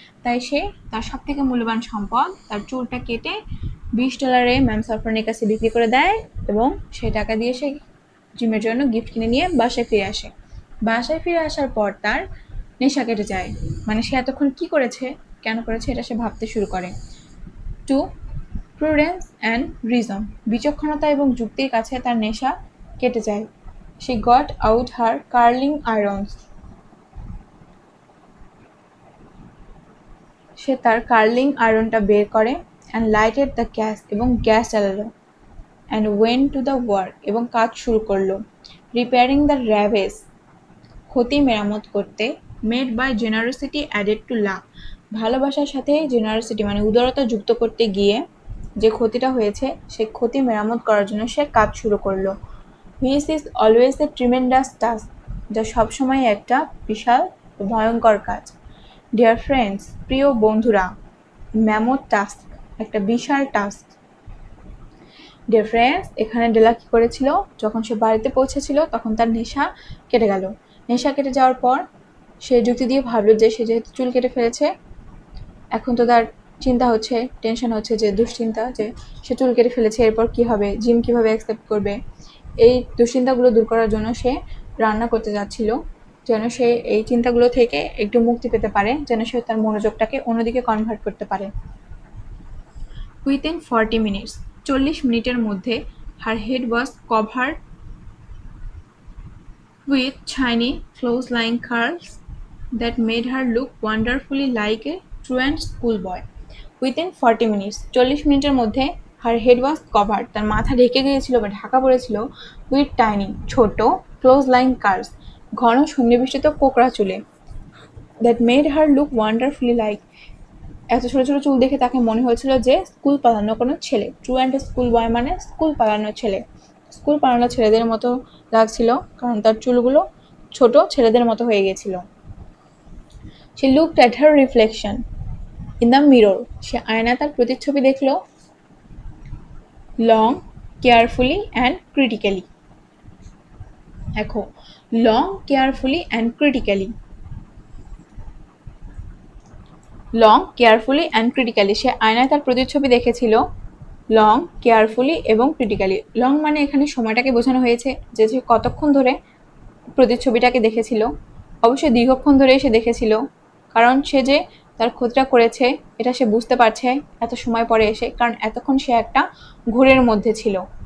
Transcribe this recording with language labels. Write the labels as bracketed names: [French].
[Bangla] তাই সে তার সব থেকে মূল্যবান সম্পদ, তার চুলটা কেটে $20 ম্যাম সাফরানের কাছে বিক্রি করে দেয় এবং সেই টাকা দিয়ে সে জিমের জন্য গিফট কিনে নিয়ে বাসায় ফিরে আসে। বাসায় ফিরে আসার পর তার নেশা কেটে যায়, মানে সে এতক্ষণ কি করেছে, কেন করেছে, এটা সে ভাবতে শুরু করে। [English] to prudence and reason, [Bangla] বিচক্ষণতা এবং যুক্তির কাছে তার নেশা কেটে যায়। [English] She got out her curling irons, [Bangla] সে তার কার্লিং আয়রনটা বের করে, [English] and lighted the gas, [Bangla] এবং gas জ্বালালো, [English] and went to the work, [Bangla] এবং কাজ শুরু করলো। [English] Repairing the ravages, [Bangla] ক্ষতি মেরামত করতে, [English] made by generosity added to love, [Bangla] ভালোবাসার সাথে জেনারসিটি মানে উদারতা যুক্ত করতে গিয়ে যে ক্ষতিটা হয়েছে সেই ক্ষতি মেরামত করার জন্য সে কাজ শুরু করলো। [English] which is always a tremendous task, [Bangla] যা সবসময় একটা বিশাল ভয়ঙ্কর কাজ। [English] dear friends, [Bangla] প্রিয় বন্ধুরা, [English] mammoth task, [Bangla] একটা বিশাল টাস্ক। [English] dear friends, [Bangla] এখানে ডেলা কী করেছিল? যখন সে বাড়িতে পৌঁছেছিল তখন তার নেশা কেটে গেল। নেশা কেটে যাওয়ার পর সে যুক্তি দিয়ে ভাবলো যে সে যেহেতু চুল কেটে ফেলেছে, এখন তো তার চিন্তা হচ্ছে, টেনশন হচ্ছে, যে দুশ্চিন্তা, যে সে চুল কেটে ফেলেছে, এরপর কি হবে, জিম কিভাবে অ্যাকসেপ্ট করবে। এই দুশ্চিন্তাগুলো দূর করার জন্য সে রান্না করতে যাচ্ছিল, যেন সে এই চিন্তাগুলো থেকে একটু মুক্তি পেতে পারে, যেন সে তার মনোযোগটাকে অন্যদিকে কনভার্ট করতে পারে। [English] within 40 minutes, [Bangla] 40 মিনিটের মধ্যে, [English] Her head was covered with shiny close-lying curls that made her look wonderfully like a truant schoolboy. Within 40 minutes, [Bangla] 40 মিনিটের মধ্যে, [English] her head was covered, [Bangla] তার মাথা ঢেকে গিয়েছিল বা ঢাকা পড়েছিল, [English] with tiny, [Bangla] ছোট, [English] close-lying curls, [Bangla] ঘন সন্নিবেষ্টিত কোকড়া চুলে, [English] that made her look wonderfully like, [Bangla] এত ছোট ছোট চুল দেখে তাকে মনে হয়েছিল যে স্কুল পালানো কোনো ছেলে। [English] truant school boy [Bangla] মানে স্কুল পালানো ছেলে। স্কুল পালানো ছেলেদের মতো লাগছিল, কারণ তার চুলগুলো ছোট ছেলেদের মতো হয়ে গেছিল। [English] She looked at her reflection in the mirror. [Bangla] সে আয়নায় তার প্রতিচ্ছবি দেখলো। [English] Long, carefully and critically. [Bangla] দেখো, [English] long, carefully and critically. Long, carefully and critically. [Bangla] সে আয়নায় তার প্রতিচ্ছবি দেখেছিল লং, কেয়ারফুলি এবং ক্রিটিক্যালি। লং মানে এখানে সময়টাকে বোঝানো হয়েছে, যে সে কতক্ষণ ধরে প্রতিচ্ছবিটাকে দেখেছিল। অবশ্যই দীর্ঘক্ষণ ধরে সে দেখেছিল, কারণ সে যে তার ক্ষতিটা করেছে এটা সে বুঝতে পারছে এত সময় পরে এসে, কারণ এতক্ষণ সে একটা ঘোরের মধ্যে ছিল।